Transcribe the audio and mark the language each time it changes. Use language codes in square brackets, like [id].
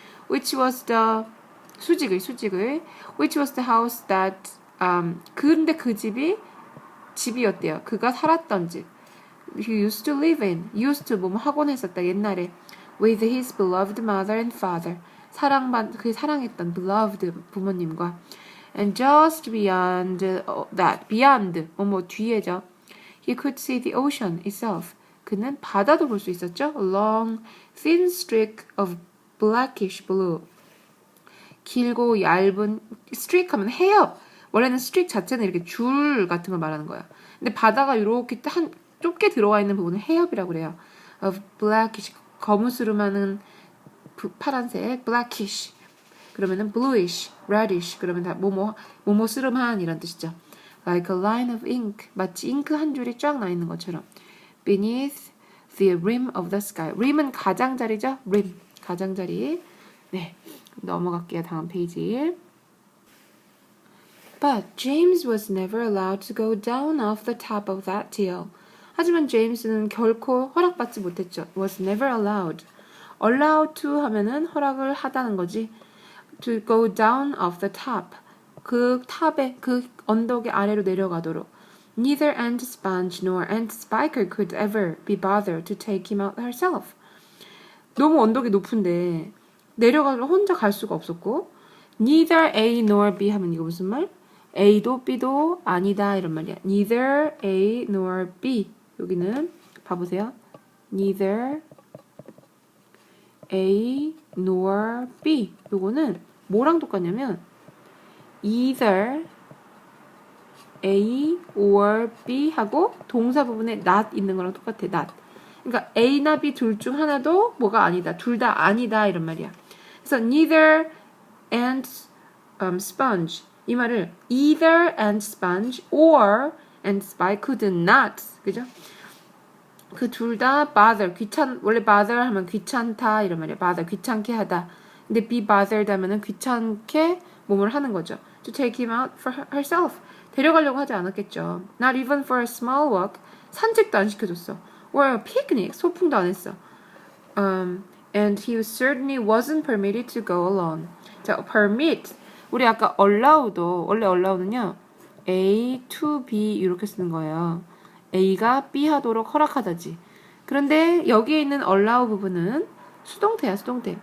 [en] Which was the [ko] 수직의 [en] which was the house that [ko] 근데 그 집이었대요. 그가 살았던 집. [en] He used to live in. [ko] used to 뭐 하곤 했었다 옛날에. [en] With his beloved mother and father. [ko] 그 사랑했던 beloved 부모님과. [en] And just beyond that, beyond [ko] 뭐 뒤에죠. [en] He could see the ocean itself. [ko] 그는 바다도 볼 수 있었죠. [en] A long, thin streak of blackish blue. [ko] 길고 얇은 streak 하면 해협. 원래는 streak 자체는 이렇게 줄 같은 걸 말하는 거야. 근데 바다가 이렇게 좁게 들어와 있는 부분을 해협이라고 그래요. [en] Of blackish [ko] 거무스름하는 파란색 [en] blackish. [ko] 그러면은 bluish, reddish. 그러면 다 모모스름한 이런 뜻이죠. [en] Like a line of ink. [ko] 마치 잉크 한 줄이 쫙 나 있는 것처럼. [en] Beneath the rim of the sky. [ko] rim은 가장자리죠. rim. 가장자리. 네, 넘어갈게요. 다음 페이지. [en] But James was never allowed to go down off the top of that hill. [ko] 하지만 제임스는 결코 허락받지 못했죠. [en] Was never allowed. [ko] allowed to 하면은 허락을 하다는 거지. [en] To go down off the top. [ko] 그 탑에, 그 언덕의 아래로 내려가도록. [en] Neither Aunt Sponge nor Aunt Spiker could ever be bothered to take him out herself. [ko] 너무 언덕이 높은데 내려가서 혼자 갈 수가 없었고 neither A nor B 하면 이거 무슨 말? A도 B도 아니다 이런 말이야. Neither A nor B 여기는 봐보세요. Neither A nor B 요거는 뭐랑 똑같냐면 either A or B 하고 동사 부분에 not 있는 거랑 똑같아. [en] not. [ko] 그러니까 A나 B 둘 중 하나도 뭐가 아니다. 둘 다 아니다 이런 말이야. 그래서 [en] neither and sponge [ko] 이 말을 [en] either and sponge or and spy could not [ko] 그죠? 그 둘 다 bother 원래 bother 하면 귀찮다 이런 말이야. bother 귀찮게 하다. 근데 be bothered 하면은 귀찮게 몸을 하는 거죠. [en] To take him out for herself [ko] 데려가려고 하지 않았겠죠. [en] Not even for a small walk [ko] 산책도 안 시켜줬어. [en] Or a picnic [ko] 소풍도 안 했어. [en] And he certainly wasn't permitted to go alone. [ko] 자, permit. 우리 아까 allow도 원래 allow는요. A to B 이렇게 쓰는 거예요. A가 B 하도록 허락하다지. 그런데 여기에 있는 allow 부분은 수동태야, 수동태.